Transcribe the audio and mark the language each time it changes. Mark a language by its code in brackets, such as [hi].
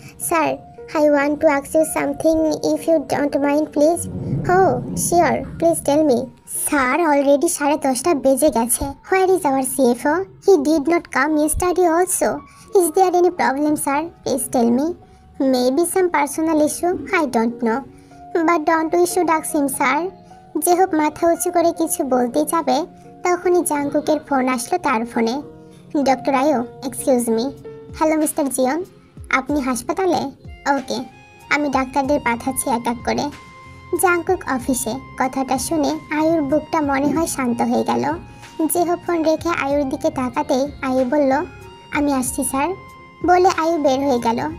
[en] Sir, I want to ask you something if you don't mind please. Oh, sure, please tell me. Sir, already 10:30 [bn] বেজে গেছে. [en] Where is our CFO? He did not come yesterday also. Is there any problem, sir? Please tell me. Maybe some personal issue, I don't know. But don't we should ask him, sir? [bn] জেহব মাথা উঁচু করে কিছু বলতে যাবে, তখনই জাংকুকের phone আসলো তার ফোনে। ডক্টর আয়ু, [en] Excuse me. [bn] হ্যালো মিস্টার জিয়ন, আপনি হাসপাতালে? ওকে, আমি ডাক্তারদের পাঠাচ্ছি এক এক করে। জাংকুক অফিসে। কথাটা শুনে আয়ুর বুকটা মনে হয় শান্ত হয়ে গেল। জেহব ফোন রেখে আয়ুর দিকে তাকাতেই আয়ু বলল, আমি আসছি স্যার বলে আয়ু বের হয়ে গেল।